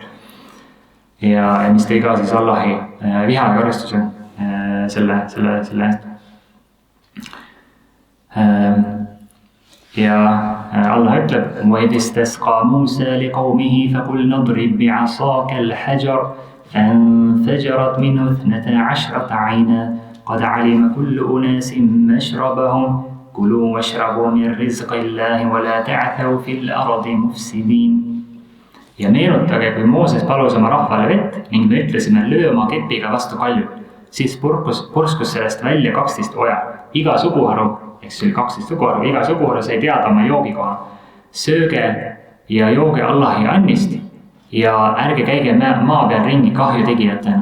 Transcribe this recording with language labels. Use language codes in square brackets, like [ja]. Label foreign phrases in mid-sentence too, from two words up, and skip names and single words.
[et] Ja mis tõi ka siis Allahi viha ja karistuse selle eest. Ja Allah ütleb, [ar] وَإِذِ اسْتَسْقَى مُوسَى لِقَوْمِهِ فَقُلْنَا اضْرِبْ بِعَصَاكَ الْحَجَرَ فَانفَجَرَتْ مِنْهُ 12 عَيْنًا قَدْ عَلِمَ كُلُّ أُنَاسٍ مَشْرَبَهُمْ كُلُوا وَاشْرَبُوا مِنْ رِزْقِ اللَّهِ وَلَا تَعْثَوْا فِي الْأَرْضِ مُفْسِدِينَ. [et] Ja meenutage, kui Mooses palus oma rahvale vett ning me ütlesime löö oma kepiga vastu kaljut, siis purskus sellest välja 12 oja. Iga suguharu, ehk siis oli 12 suguharu, iga suguharu sai teada oma joogikoha. Sööge ja jooge Allahi annist ja ärge käige maa peal ringi kahju tegijatena.